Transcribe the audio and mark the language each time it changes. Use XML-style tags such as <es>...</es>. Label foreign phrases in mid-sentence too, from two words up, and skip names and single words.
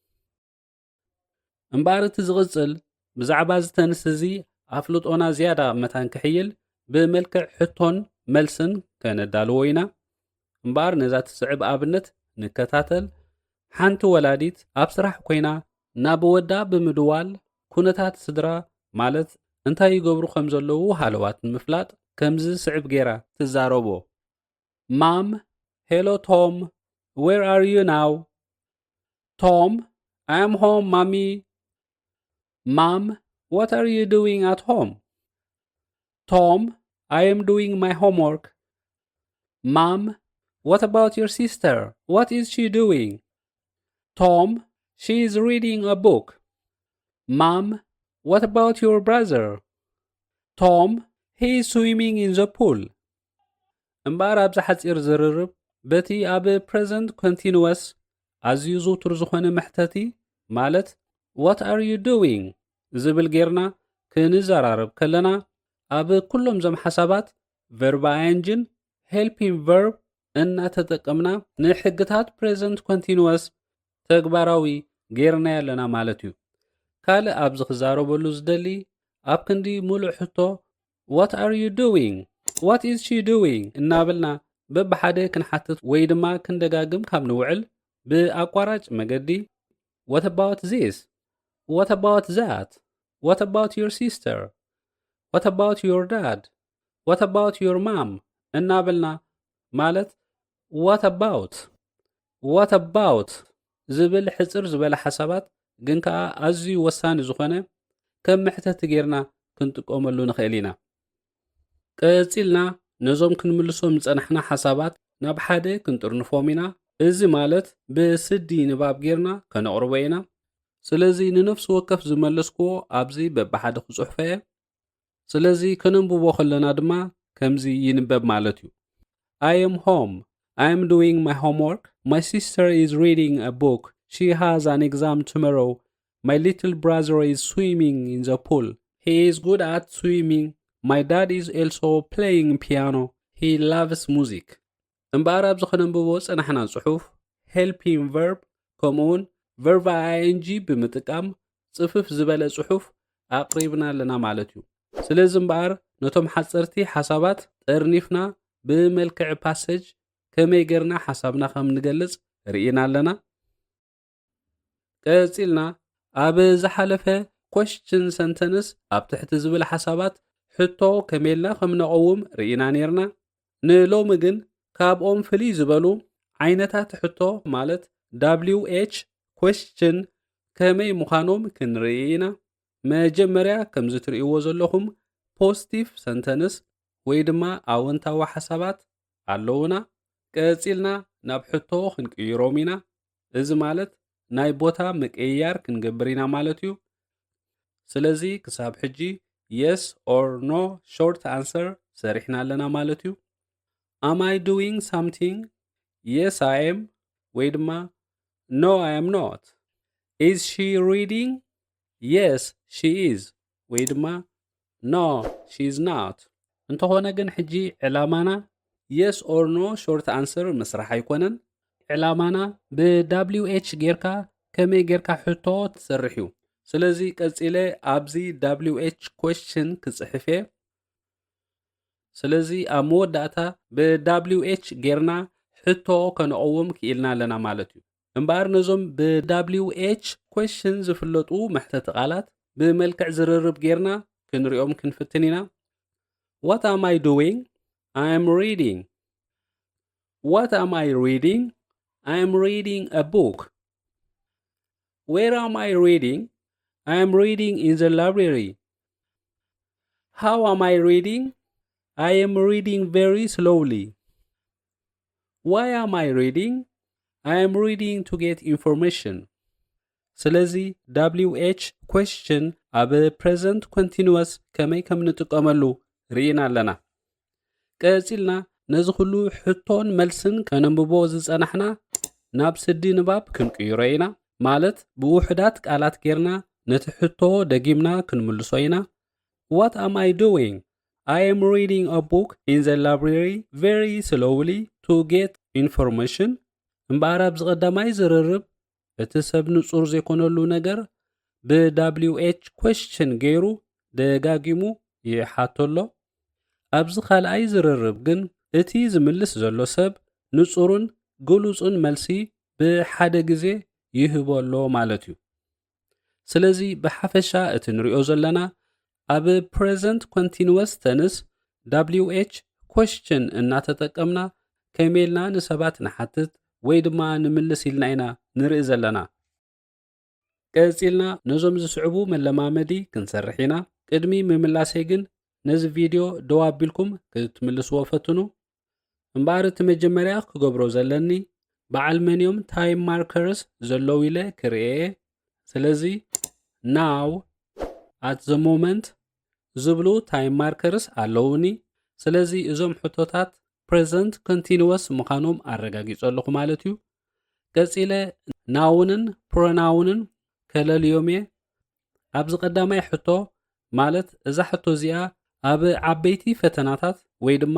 <ti>እምበኣር እቲ ዝቕጽል ብዛዕባ ዝተንስ እዚ ኣፍልጦና ዝያዳ መታን ክሕይል ብመልክዕ ሕቶን መልስን ከነዳልዎ ኢና። እምበኣር ነዛ ትስዕብ ኣብነት ንከታተል። ሓንቲ ወላዲት ኣብ ስራሕ ኮይና ናብ ወዳ ብምድዋል ኩነታት ስድራ ማለት እንታይ ይገብሩ ከም ዘለዉ ሃለዋት ንምፍላጥ ከምዚ ስዕብ ጌራ ትዛረቦ።</ti> <en>Mom hello Tom where are you now? Tom I am home mommy. Mom what are you doing at home? Tom I am doing my homework. Mom what about your sister? What is she doing? Tom she is reading a book. Mom what about your brother? Tom he is swimming in the pool.</en> <ti>እምበኣር ኣብዚ ሓፂር ዝርርብ በቲ ኣብ</ti> <en>present continuous</en> <ti>ኣዝዩ ዝውቱር ዝኾነ መሕተቲ ማለት</ti> <en>what are you doing</en> <ti>ዝብል ጌርና ክንዘራረብ ከለና ኣብ ኩሎም ዞም ሓሳባት</ti> <en>verb ing helping verb</en> <ti>እናተጠቀምና ንሕግታት</ti> <en>present continuous</en> <ti>ተግባራዊ ጌርና ያለና ማለት እዩ። ካልእ ኣብዚ ክዛረበሉ ዝደሊ ኣብ ክንዲ ሙሉእ ሕቶ</ti> <en>what are you doing what is she doing</en> <ti>እናበልና በብሓደ ክንሓትት ወይ ድማ ክንደጋግም ካብ ንውዕል ብኣቋራጭ መገዲ</ti> <en>what about this what about that what about your sister what about your dad what about your mom</en> <ti>እናበልና ማለት</ti> <en>what about</en> <ti>ዝብል ሕፅር ዝበለ ሓሳባት ግን ከዓ ኣዝዩ ወሳኒ ዝኾነ ከም መሕተቲ ጌርና ክንጥቀመሉ ንኽእል ኢና። ቀፂልና ነዞም ክንምልሶም ዝፀናሕና ሓሳባት ናብ ሓደ ክንጥርንፎም ኢና። እዚ ማለት ብስዲ ንባብ ጌርና ከነቕርቦ ኢና። ስለዚ ንነፍሲ ወከፍ ዝመለስክዎ ኣብዚ በብሓደ ክፅሑፈ እየ። ስለዚ ከነንብቦ ከለና ድማ ከምዚ ይንበብ ማለት እዩ።</ti> <en>I am home. I am doing my homework. My sister is reading a book. She has an exam tomorrow. My little brother is swimming in the pool. He is good at swimming. My dad is also playing piano. He loves music.</en> <ti>እምበኣር ኣብዚ ከነንብቦ ፀናሕና ፅሑፍ</ti> <en>helping verb</en> <ti>ከምኡውን</ti> <en>verb ing</en> <ti>ብምጥቃም ፅፍፍ ዝበለ ፅሑፍ ኣቕሪብና ኣለና ማለት እዩ። ስለዚ እምበኣር ነቶም ሓፀርቲ ሓሳባት ጠርኒፍና ብመልክዕ ፓሰጅ ከመይ ጌርና ሓሳብና ከም ንገልጽ ርኢና ኣለና። ቀፂልና ኣብ ዝሓለፈ</ti> <en>question sentence</en> <ti>ኣብ ትሕቲ ዝብል ሓሳባት ሕቶ ከመይልና ከም ነቐውም ርኢና ነርና። ንሎሚ ግን ካብኦም ፍልይ ዝበሉ ዓይነታት ሕቶ ማለት</ti> <en>WH question</en> <ti>ከመይ ምዃኖም ክንርኢ ኢና። መጀመርያ ከምዚ ትርእይዎ ዘለኹም</ti> <en>positive sentence</en> <ti>ወይ ድማ ኣወንታዊ ሓሳባት ኣለውና። ቀፂልና ናብ ሕቶ ክንቅይሮም ኢና። እዚ ማለት ናይ ቦታ ምቅያር ክንገብር ኢና ማለት እዩ። ስለዚ ክሳብ ሕጂ</ti> <en>yes or no short answer</en> <ti>ሰሪሕና ኣለና ማለት እዩ።</ti> <en>Am I doing something? Yes I am</en> <ti>ወይ ድማ</ti> <en>No I am not. Is she reading? Yes she is</en> <ti>ወይ ድማ</ti> <en>No she is not.</en> <ti>እንተኾነ ግን ሕጂ ዕላማና</ti> <en>yes or no short answer</en> <ti>መስራሕ ኣይኮነን። ዕላማና ብWH ጌርካ ከመይ ጌርካ ሕቶ ትሰርሕ እዩ። ስለዚ ቀፂለ ኣብዚ</ti> <en>WH question</en> <ti>ክፅሕፍ እየ። ስለዚ ኣብ መወዳእታ ብWH ጌርና ሕቶ ከነቐውም ክኢልና ኣለና ማለት እዩ። እምበኣር ነዞም ብ</ti> <en>WH question</en> <ti>ዝፍለጡ መሕተቲ ቃላት ብመልክዕ ዝርርብ ጌርና ክንሪኦም ክንፍትን ኢና።</ti> <en>What am I doing? I am reading. What am I reading? I am reading a book. Where am I reading? I am reading in the library. How am I reading? I am reading very slowly. Why am I reading? I am reading to get information.</en> <ti>ስለዚ WH question ኣብ</ti> <en>present continuous</en> <ti>ከመይ ከም ንጥቀመሉ ርኢና ኣለና። ቀፂልና ነዚ ኩሉ ሕቶን መልስን ከነንብቦ ዝፀናሕና ናብ ስዲ ንባብ ክንቅይሮ ኢና። ማለት ብውሕዳት ቃላት ጌርና ነቲ ሕቶ ደጊምና ክንምልሶ ኢና።</ti> <en>What am I doing? I am reading a book in the library very slowly to get information.</en> <ti>እምበኣር ኣብዚ ቀዳማይ ዝርርብ እቲ ሰብ ንጹር ዘይኮነሉ ነገር ብ</ti> <en>WH question</en> <ti>ገይሩ ደጋጊሙ ይሓተሎ። ኣብዚ ካልኣይ ዝርርብ ግን እቲ ዝምልስ ዘሎ ሰብ ንጹርን ግሉጽን መልሲ ብሓደ ግዜ ይህበሎ ማለት እዩ። ስለዚ ብሓፈሻ እቲ ንሪኦ ዘለና ኣብ</ti> <en>present continuous tense WH question</en> <ti>እናተጠቀምና ከመይልና ንሰባት ንሓትት ወይ ድማ ንምልስ ኢልና ኢና ንርኢ ዘለና። ቀፂልና ነዞም ዝስዕቡ መለማመዲ ክንሰርሕ ኢና። ቅድሚ ምምላሰይ ግን ነዚ ቪድዮ ደው ኣቢልኩም ክትምልስዎ ፈትኑ። እምበኣር እቲ መጀመርያ ክገብሮ ዘለኒ በዓል መንዮም</ti> <en>time markers</en> <ti>ዘለዉ ኢለ ክርኤ። ስለዚ</ti> <en>now at the moment</en> <ti>ዝብሉ</ti> <en>time markers</en> <ti>ኣለውኒ። ስለዚ እዞም ሕቶታት</ti> <en>present continuous</en> <ti>ምዃኖም ኣረጋጊጹ ኣለኹ ማለት እዩ። ቀፂለ ናውንን ፕሮናውንን ከለልዮም እየ ኣብዚ ቀዳማይ ሕቶ ማለት እዛ ሕቶ እዚኣ ኣብ ዓበይቲ ፈተናታት ወይ ድማ</ti>